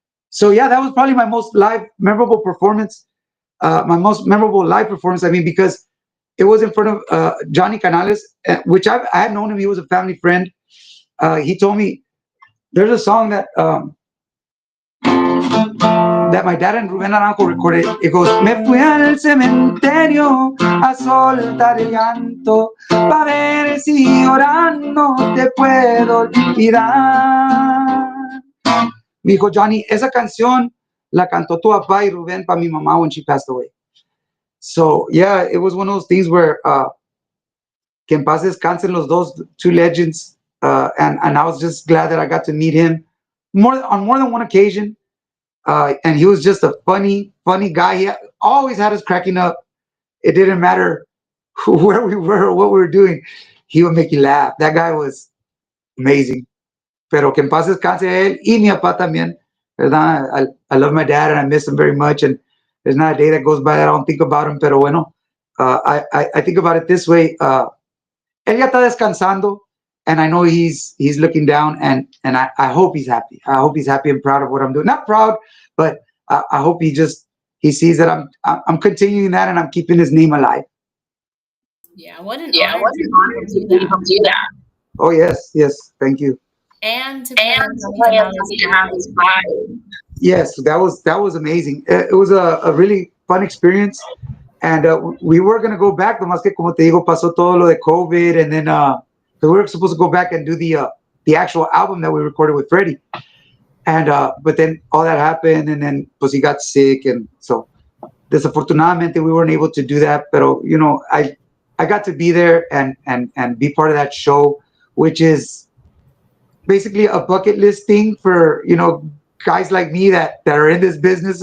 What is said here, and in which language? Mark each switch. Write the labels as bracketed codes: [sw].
[en] So yeah, that was probably my most memorable performance. My most memorable live performance. I mean, because it was in front of Johnny Canales, which I had known him. He was a family friend. He told me there's a song that my dad and Rubén Naranjo recorded. [es] It goes, "Me fui al cementerio a soltar el llanto, pa' ver si llorando te puedo olvidar." Me dijo, "Johnny, esa canción la cantó tu papá y Rubén para mi mamá when she passed away." [en] So yeah, it was one of those things where que en paz descansen los two legends, and I was just glad that I got to meet him on more than one occasion. And he was just a funny guy. He always had us cracking up. It didn't matter where we were or what we were doing. He would make you laugh. That guy was amazing. [es] Pero que en paz descanse él y mi papá también. ¿Verdad? [en] I love my dad and I miss him very much. And there's not a day that goes by that I don't think about him. Pero bueno, I think about it this way. Él ya está descansando. And I know he's looking down, and I hope he's happy. I hope he's happy and proud of what I'm doing. Not proud, but I hope he sees that I'm continuing that and I'm keeping his name alive. Yeah, what an honor to be able to do that. Oh yes, thank you. And to play on his live. Yes, that was amazing. It was a really fun experience, and we were gonna go back. [es] Nomás que como te digo, pasó todo lo de COVID, and then. [en] So we were supposed to go back and do the actual album that we recorded with Freddie, and but then all that happened, and then pues he got sick, and so desafortunadamente we weren't able to do that. But you know, I got to be there and be part of that show, which is basically a bucket list thing for guys like me that are in this business.